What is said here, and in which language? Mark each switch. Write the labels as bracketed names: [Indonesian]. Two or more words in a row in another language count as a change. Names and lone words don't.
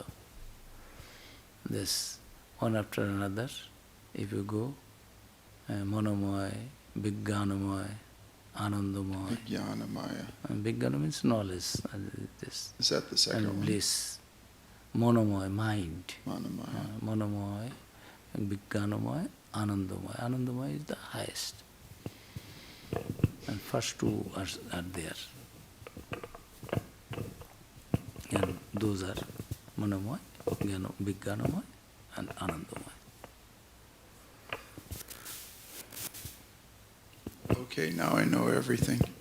[English] This, one after another, if you go, Manomoy, Vijnanamoy, Anandamoy. Vijnanamaya. And Vijnana means knowledge. Is that the second and one? bliss. Monomoy, mind. Manamaya. Monomoy, Vijnanamoy, Anandamoy. Anandamoy is the highest. And first 2 are there. And those are Manomoy, Vijnanamoy, and Anandamoy. Okay, now I know everything.